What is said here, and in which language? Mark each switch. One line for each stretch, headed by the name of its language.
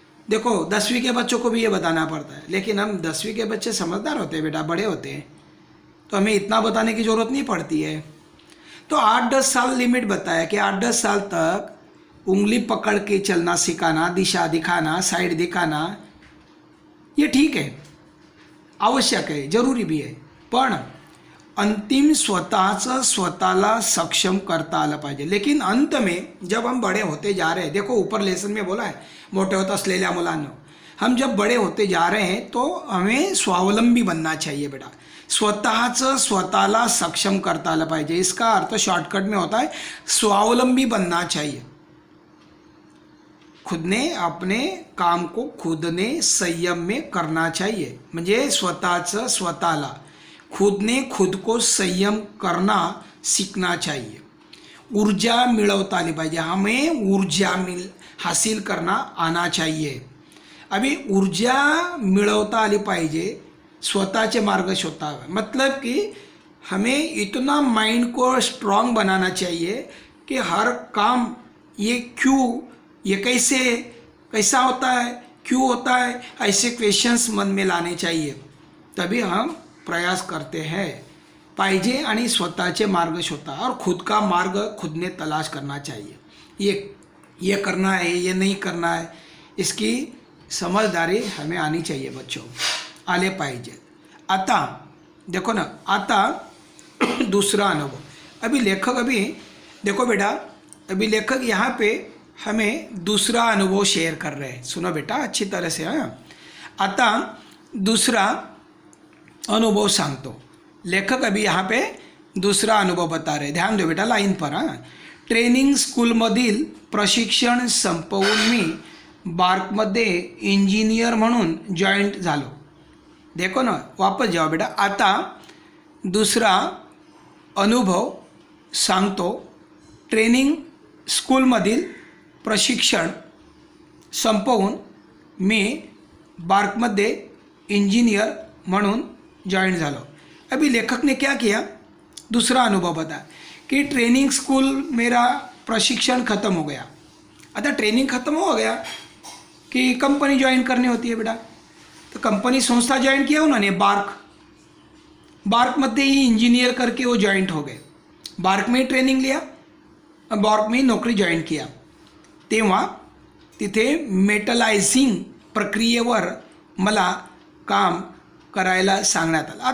Hindi: देखो 10वीं के बच्चों को भी ये बताना पड़ता है. लेकिन हम 10वीं के बच्चे समझदार होते हैं बेटा, बड़े होते हैं, तो हमें इतना बताने की ज़रूरत नहीं पड़ती है. तो 8-10 साल लिमिट बताया कि 8-10 साल तक उंगली पकड़ के चलना सिखाना, दिशा दिखाना, साइड दिखाना, ये ठीक है, आवश्यक है, जरूरी भी है.
Marathi: पण अंतिम स्वतःचं स्वतःला सक्षम करता आलं पाहिजे.
Hindi: लेकिन अंत में जब हम बड़े होते जा रहे हैं, देखो ऊपर लेसन में बोला है
Marathi: मोठे होत असलेल्या मुलांनो,
Hindi: हम जब बड़े होते जा रहे हैं तो हमें स्वावलंबी बनना चाहिए बेटा.
Marathi: स्वतःचं स्वतःला सक्षम करता आलं पाहिजे.
Hindi: इसका अर्थ शॉर्टकट में होता है स्वावलंबी बनना चाहिए. खुद ने अपने काम को खुद ने संयम में करना चाहिए.
Marathi: म्हणजे स्वतःचं स्वतःला,
Hindi: खुद ने खुद को संयम करना सीखना चाहिए.
Marathi: ऊर्जा मिळवता आली पाहिजे.
Hindi: हमें ऊर्जा हासिल करना आना चाहिए.
Marathi: अभी ऊर्जा मिळवता आली पाहिजे, स्वतःचे मार्ग शोधावे.
Hindi: मतलब कि हमें इतना माइंड को स्ट्रांग बनाना चाहिए कि हर काम ये क्यों, ये कैसा होता है, क्यों होता है, ऐसे क्वेश्चंस मन में लाने चाहिए. तभी हम प्रयास करते हैं
Marathi: पाहिजे आणि स्वतःचे मार्ग शोधा.
Hindi: और खुद का मार्ग खुद ने तलाश करना चाहिए. ये करना है, ये नहीं करना है, इसकी समझदारी हमें आनी चाहिए बच्चों,
Marathi: आले पाहिजे.
Hindi: आता देखो ना, आता दूसरा अनुभव. अभी लेखक, अभी देखो बेटा, अभी लेखक यहाँ पे हमें दूसरा अनुभव शेयर कर रहे हैं. सुनो बेटा अच्छी तरह से.
Marathi: हाँ, आता दूसरा अनुभव सांगतो.
Hindi: लेखक अभी यहाँ पे दूसरा अनुभव बता रहे. ध्यान दो बेटा लाइन पर.
Marathi: हाँ, ट्रेनिंग स्कूलमधील प्रशिक्षण संपवून मी बार्कमध्ये इंजिनियर म्हणून जॉईंट झालो.
Hindi: देखो ना, वापस जाओ बेटा.
Marathi: आता दूसरा अनुभव सांगतो. ट्रेनिंग स्कूलमधील प्रशिक्षण संपवून मी बार्कमध्ये इंजिनियर म्हणून जॉइन झालो.
Hindi: अभी लेखक ने क्या किया, दूसरा अनुभव बता कि ट्रेनिंग स्कूल मेरा प्रशिक्षण ख़त्म हो गया. आता ट्रेनिंग ख़त्म हो गया कि कंपनी ज्वाइन करनी होती है बेटा. तो कंपनी संस्था ज्वाइन किया उन्होंने बार्कमध्ये ही इंजिनियर करके वो जॉइंट हो गए. बार्क में ट्रेनिंग लिया, बार्क में नोकरी जॉईन किया.
Marathi: तेव्हा तिथे मेटलायझिंग प्रक्रियेवर मला काम करायला सांगण्यात आलं.